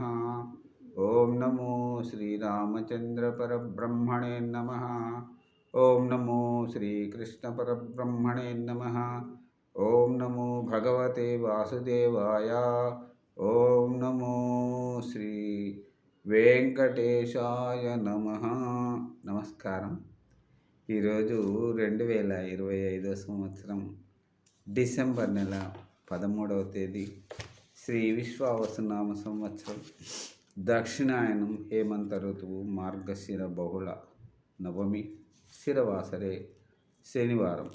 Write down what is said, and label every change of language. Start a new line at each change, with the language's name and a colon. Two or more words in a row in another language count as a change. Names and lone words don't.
Sanskrit: ओं नमो श्रीरामचन्द्रपरब्रह्मणे नमः। ओं नमो श्रीकृष्णपरब्रह्मणे नमः। ओं नमो भगवते वासुदेवाय। ओं नमो श्री వెంకటేశాయ నమః.
Telugu: నమస్కారం. ఈరోజు 2025 సంవత్సరం డిసెంబర్ నెల 13వ తేదీ శ్రీ విశ్వావసునామ సంవత్సరం దక్షిణాయనం హేమంత ఋతువు మార్గశిర బహుళ నవమి శిరవాసరే శనివారం.